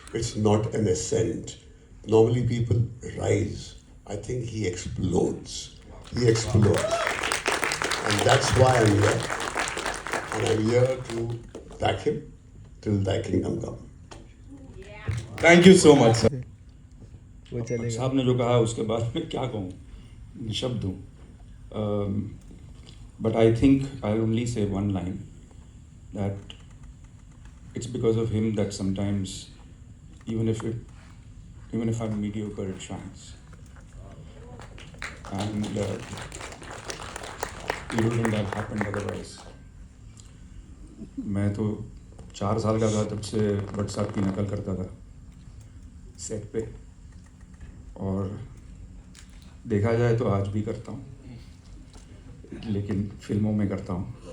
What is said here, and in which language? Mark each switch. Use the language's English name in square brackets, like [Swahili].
[English] It's not an ascent. Normally people rise. I think he explodes. He explodes. And that's why I'm here. And I'm here to back him till thy kingdom come. Thank you so much, sir. [Hindi] साहब ने जो कहा उसके बाद में क्या कहूँ, निशब्द हूँ. [English] But I think I'll only say one line, that it's because of him that sometimes, even if I'm mediocre, it shines. And it wouldn't have happened otherwise. [Hindi] मैं तो 4 साल का था तब से भट्ट साहब की नकल करता था सेट पे, और देखा जाए तो आज भी करता हूँ, लेकिन फिल्मों में करता हूँ.